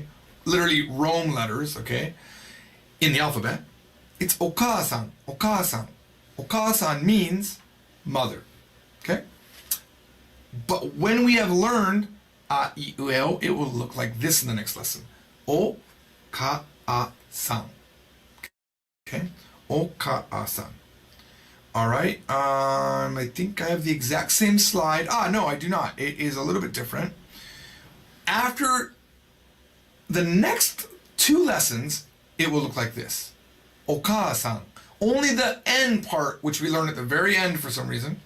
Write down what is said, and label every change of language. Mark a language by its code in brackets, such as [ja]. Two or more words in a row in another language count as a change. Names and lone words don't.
[en] Literally Rome letters, okay? In the alphabet, it's okasan, okasan. Okasan means mother, okay? But when we have learned a, I, U, E, O, it will look like this in the next lesson. O-ka-a-san. Okay? O-ka-a-san. All right. I think I have the exact same slide. No, I do not. It is a little bit different. After the next 2 lessons, it will look like this. Oka-san. Only the end part, which we learned at the very end for some reason.